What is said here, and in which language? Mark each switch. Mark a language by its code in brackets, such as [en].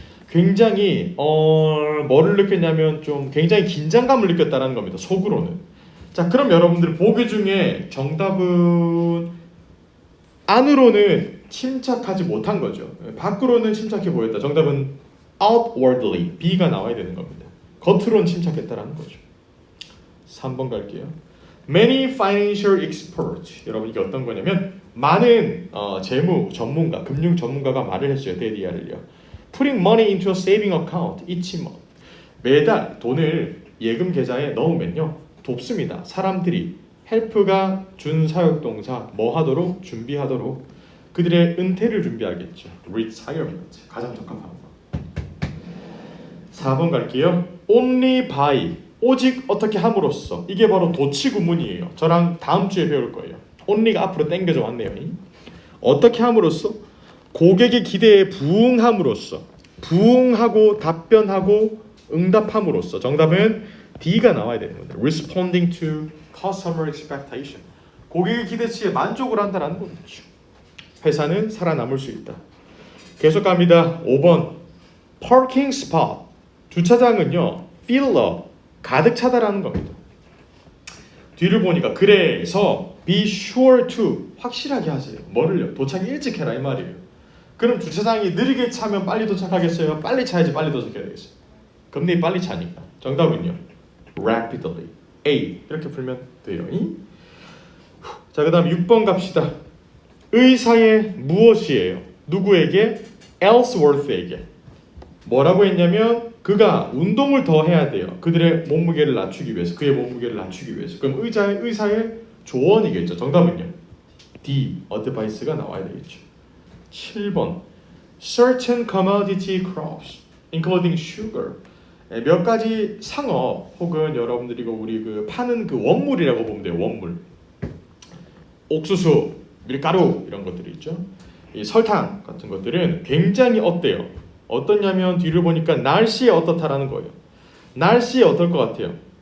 [ko] 굉장히 뭐를 느꼈냐면 좀 굉장히 긴장감을 느꼈다라는 겁니다. 속으로는. 자, 그럼 여러분들 보기 중에 정답은 안으로는 침착하지 못한 거죠. 밖으로는 침착해 보였다. 정답은 outwardly, B가 나와야 되는 겁니다. 겉으로는 침착했다라는 거죠. 3번 갈게요. [en] Many financial experts. [ko] 여러분 이게 어떤 거냐면 많은 재무 전문가, 금융 전문가가 말을 했어요. 데디아를요. [en] Putting money into a saving account each month. [ko] 매달 돈을 예금 계좌에 넣으면요. 돕습니다. 사람들이 help가 준사역동사 뭐 하도록? 준비하도록. 그들의 은퇴를 준비하겠죠. retirement. 가장 적합합니다. 4번 갈게요. [en] Only by. [ko] 오직 어떻게 함으로써. 이게 바로 도치 구문이에요. 저랑 다음 주에 배울 거예요. only가 앞으로 당겨져 왔네요. 어떻게 함으로써? 고객의 기대에 부응함으로써. 부응하고 답변하고 응답함으로써. 정답은 D가 나와야 되는 겁니다. [en] Responding to customer expectation. [ko] 고객의 기대치에 만족을 한다는 거죠. 회사는 살아남을 수 있다. 계속 갑니다. 5번. [en] Parking spot. [ko] 주차장은요. [en] fill up. [ko] 가득 차다라는 겁니다. 뒤를 보니까 그래서 [en] be sure to. [ko] 확실하게 하세요. 뭐를요? 도착 일찍 해라 이 말이에요. 그럼 주차장이 느리게 차면 빨리 도착하겠어요? 빨리 차야지 빨리 도착해야 되겠어요? 금리 빨리 차니까. 정답은요. rapidly. A. 이렇게 풀면 돼요. 자, 그 다음 6번 갑시다. 의사의 무엇이에요? 누구에게? Ellsworth에게. 뭐라고 했냐면 그가 운동을 더 해야 돼요. 그들의 몸무게를 낮추기 위해서. 그의 몸무게를 낮추기 위해서. 그럼 의사의 조언이겠죠. 정답은요. D. advice가 나와야 되겠죠. 7번. [en] Certain commodity crops, including sugar. [ko] 몇 가지 상업 혹은 여러분들이 우리 그 파는 그 원물이라고 보면 돼요. 원물. 옥수수, 밀가루 이런 것들이 있죠. 이 설탕 같은 것들은 굉장히 어때요? 어떻냐면 뒤를 보니까 날씨에 어떻다라는 거예요. 날씨에 어떨 것 같아요?